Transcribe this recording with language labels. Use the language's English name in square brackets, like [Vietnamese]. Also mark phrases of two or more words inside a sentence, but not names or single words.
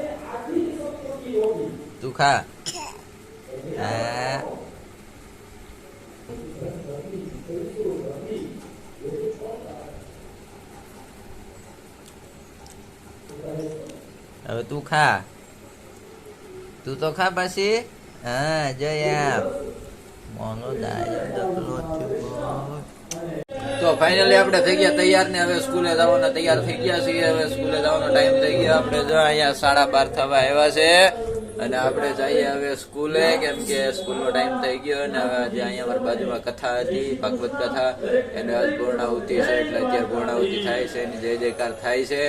[Gujarati] हाँ अब तू खा तू तो खा पासी हाँ जया मोनो तो फाइनली આપણે થઈ ગયા તૈયાર ને હવે સ્કૂલે જવાના તૈયાર થઈ ગયા છીએ। હવે સ્કૂલે જવાનો ટાઈમ થઈ ગયો। આપણે જો અહીંયા 12:30 થવા આવ્યા છે અને આપણે જઈએ હવે સ્કૂલે કેમ કે સ્કૂલનો ટાઈમ થઈ ગયો અને હવે આજે અહીંયા અમારી બાજુમાં કથા હતી ભાગવત કથા એને આજ પૂર્ણાહુતિ છે એટલે અત્યારે પૂર્ણાહુતિ થાય છે એની જય જયકાર થાય છે।